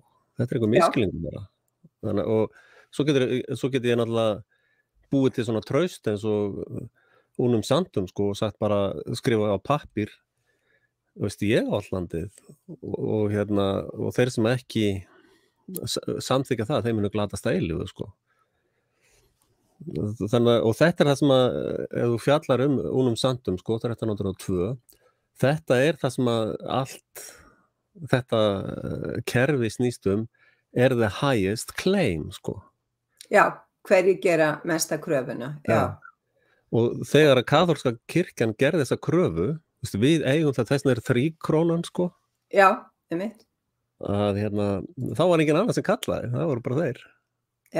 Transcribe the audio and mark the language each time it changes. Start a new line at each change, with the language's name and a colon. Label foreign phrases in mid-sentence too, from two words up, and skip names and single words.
Icelandic: Þetta eitthvað miskilningur bara. Þannig, og svo get ég náttúrulega búið til svona traust eins og únum sandum, sko, og sagt bara skrifa á pappír, veist ég á allt landið og þeir sem ekki samþykja það, þeir munu glatast að eilífu, sko. Þannig, og þetta það sem að ef þú fjallar únum sandum, sko, 1302, þetta það sem að allt þetta kerfi snýst
English: the highest claim,
Icelandic: sko. Já, hverjir gera mesta kröfuna, já. Og þegar að kaþólska kirkjan gerði þessa kröfu, við eigum það, þess vegna 3 krónan, sko. Já, einmitt. að þá var engin annar sem kallaði, það voru bara þeir. Já.